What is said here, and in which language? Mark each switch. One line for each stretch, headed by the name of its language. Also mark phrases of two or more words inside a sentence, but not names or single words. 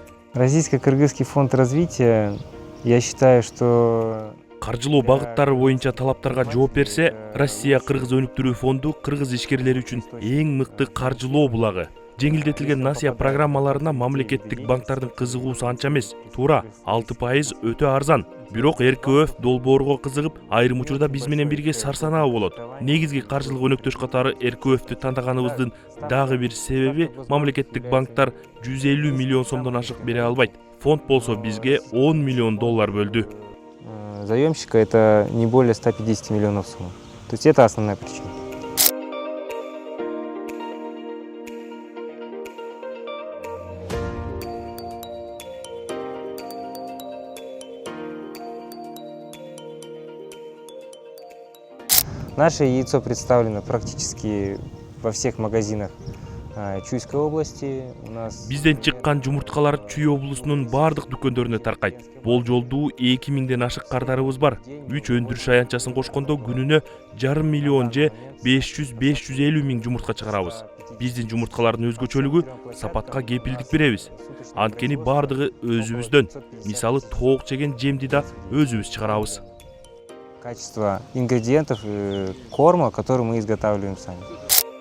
Russian: Российско-кыргызский фонд развития, я считаю, что
Kyrgyz: Каржылоо багыттары боюнча талаптарга жооп берсе, Россия Кыргыз өнүктүрүү фонду кыргыз ишкерлери үчүн эң мыкты каржылоо булагы. Жеңилдетилген насыя программаларына мамлекеттик банктардын кызыгуусу анча эмес. Туура, 6% өтө арзан. Бирок РКФ долбоорго кызыгып, айрым учурда биз менен бирге сарсанаа болот. Негизги каржылык өнөктөш катары РКФтү тандаганыбыздын дагы бир себеби мамлекеттик банктар 150 миллион сомдон ашык бере албайт. Фонд болсо бизге 10 миллион доллар бөлдү.
Russian: заемщика это не более 150 миллионов сумм. То есть это основная причина. Наше яйцо представлено практически во всех магазинах Чуйской области. У нас
Kyrgyz: Бизден чыккан жумурткалар Чүй облусунун бардык дүкөндөрүнө таркайт. Болжолдуу 2000ден ашык кардарыбыз бар. 3 өндүрүш аянтчасын кошкондо күнүнө 500 миллион же 500-550 миң жумуртка чыгарабыз. Биздин жумурткалардын өзгөчөлүгү сапатка кепилдик беребиз. Анткени бардыгы өзүбүздөн. Мисалы тоок жеген жемди да өзүбүз чыгарабыз.
Russian: качество ингредиентов корма, который мы изготавливаем сами.